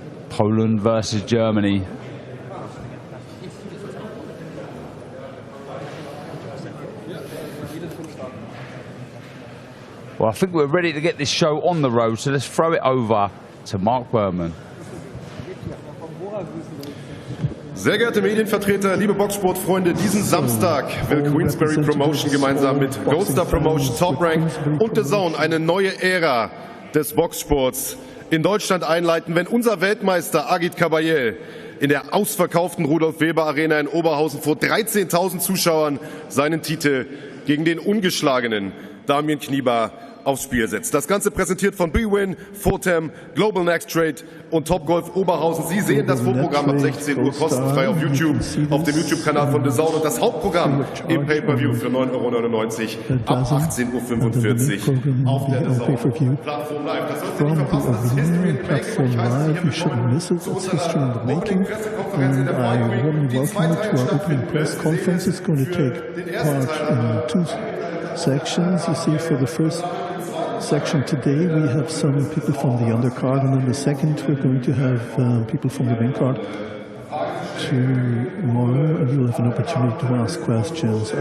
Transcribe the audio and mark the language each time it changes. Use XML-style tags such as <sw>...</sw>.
<en>Poland versus Germany. Well, I think we're ready to get this show on the road, so let's throw it over to Mark Berman.</en> <de>Sehr geehrte Medienvertreter, liebe Boxsportfreunde, diesen Samstag will Queensberry Promotion gemeinsam mit Goldstar Promotion, Top Rank und DAZN eine neue Ära des Boxsports in Deutschland einleiten, wenn unser Weltmeister Agit Kabayel in der ausverkauften Rudolf Weber Arena in Oberhausen vor 13.000 Zuschauern seinen Titel gegen den ungeschlagenen Damian Knyba aufs Spiel setzt. Das Ganze präsentiert von BWin, Fotem, Global Next Trade und Topgolf Oberhausen. Sie sehen das Vorprogramm ab 16 Uhr kostenfrei auf YouTube, auf dem YouTube-Kanal von DAZN und das Hauptprogramm im Pay-Per-View für 9,99 € ab 18:45 Uhr auf der DAZN-Plattform live. Das sollte nicht verpassen, das ist</de> <en>History in the Making.</en> <de>Ich weiß nicht,</de> <en>you shouldn't miss it. It's history in the making. And I warmly welcome you to our opening press conference. It's going to take part in 2 sections. You see, for the first section today we have some people from the undercard, and then the second we're going to have people from the main card tomorrow, and you'll have an opportunity to ask questions.</en>